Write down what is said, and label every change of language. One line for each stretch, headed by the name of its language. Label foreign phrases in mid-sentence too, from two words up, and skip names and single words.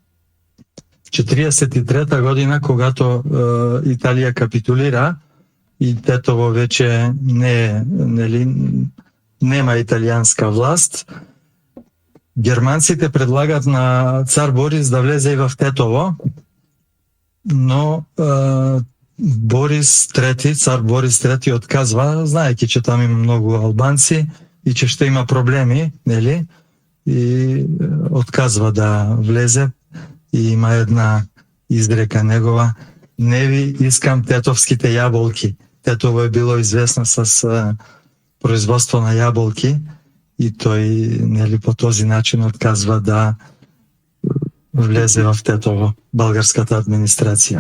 Bulgarian: 43 година, когато Италија капитулира и Тетово вече нема италијанска власт, германците предлагат на цар Борис да влезе и в Тетово, но цар Борис III отказва, знаеки, че там има много албанци и че ще има проблеми, нели? И отказва да влезе. И има една изрека негова: не ви искам тетовските яболки. Тетово е било известно с производство на яболки и той, нели, по този начин отказва да влезе в Тетово, българската администрация.